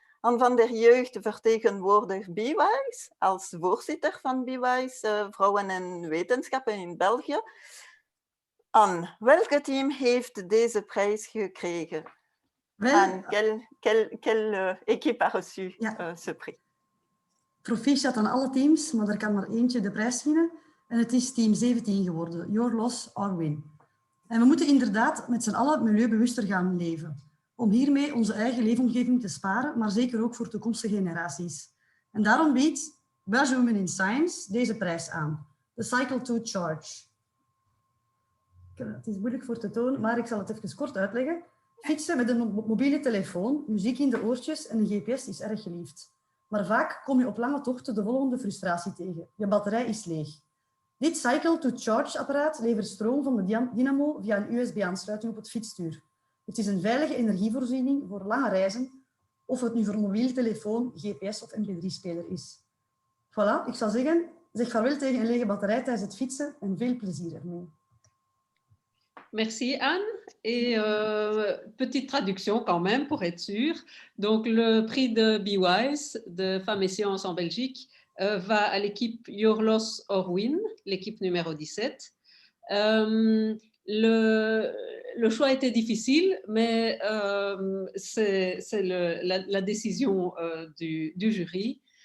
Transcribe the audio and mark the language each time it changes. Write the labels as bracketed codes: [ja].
[nl] Anne van der Jeugd vertegenwoordigt BeWise als voorzitter van BeWise, Vrouwen en Wetenschappen in België. Anne, welk team heeft deze prijs gekregen? [fr] Anne, quelle équipe a reçu ce prix? [nl] Proficiat aan alle teams, maar er kan maar eentje de prijs winnen. En het is team 17 geworden. Your loss or win. En we moeten inderdaad met z'n allen milieubewuster gaan leven. Om hiermee onze eigen leefomgeving te sparen, maar zeker ook voor toekomstige generaties. En daarom biedt Belgian Women in Science deze prijs aan. The Cycle to Charge. Het is moeilijk voor te tonen, maar ik zal het even kort uitleggen. Fietsen met een mobiele telefoon, muziek in de oortjes en een GPS is erg geliefd. Maar vaak kom je op lange tochten de volgende frustratie tegen. Je batterij is leeg. Dit Cycle to Charge apparaat levert stroom van de dynamo via een USB-aansluiting op het fietsstuur. Het is een veilige energievoorziening voor lange reizen, of het nu voor mobiele telefoon, GPS of mp3-speler is. Voilà, ik zou zeggen, zeg vaarwel tegen een lege batterij tijdens het fietsen en veel plezier ermee. [fr] Merci Anne. Et petite traduction quand même pour être sûr. Donc le prix de BeWise, de Femmes et Sciences en Belgique, va à l'équipe Your Loss or Win, l'équipe numéro 17. Le choix était difficile, mais c'est la décision du jury.